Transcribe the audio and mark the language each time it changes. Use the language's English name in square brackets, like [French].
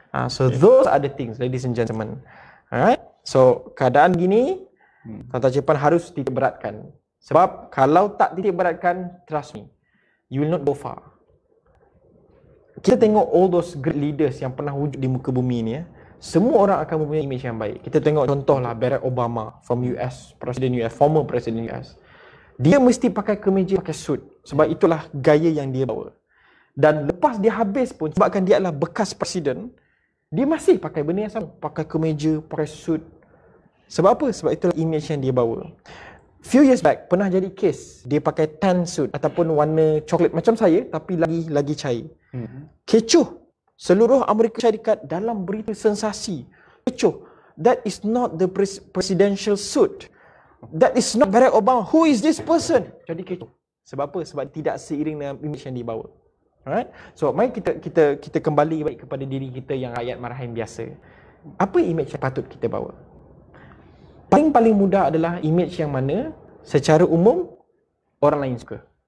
[English] So those are the things, ladies and gentlemen. Alright, so [Malay] keadaan gini, tuan-tuan Jepun harus diberatkan. Sebab kalau tak titik beratkan, [English] trust me, you will not go far. [Malay] Kita tengok [English] all those great leaders [Malay] yang pernah wujud di muka bumi ni ya. Semua orang akan mempunyai image yang baik. Kita tengok contohlah Barack Obama [English] from US, [Malay] Presiden US, former Presiden US. Dia mesti pakai kemeja, pakai suit. Sebab itulah gaya yang dia bawa. Dan lepas dia habis pun, sebabkan dia adalah bekas presiden, dia masih pakai benda yang sama. Pakai kemeja, pakai suit. Sebab apa? Sebab itulah image yang dia bawa. [English] Few years back, [Malay] pernah jadi case. Dia pakai tan suit ataupun warna coklat macam saya, tapi lagi cair. Kecoh. Seluruh Amerika Syarikat dalam berita sensasi. Kecoh. [English] That is not the presidential suit. That is not Barack Obama. Who is this person? [Malay] Jadi kecoh. Sebab apa? Sebab tidak seiring dengan image yang dibawa. [English] Alright? So, [Malay] mari kita kembali baik kepada diri kita yang rakyat marahan biasa. Apa image yang patut kita bawa? Paling mudah adalah image yang mana secara umum orang lain suka.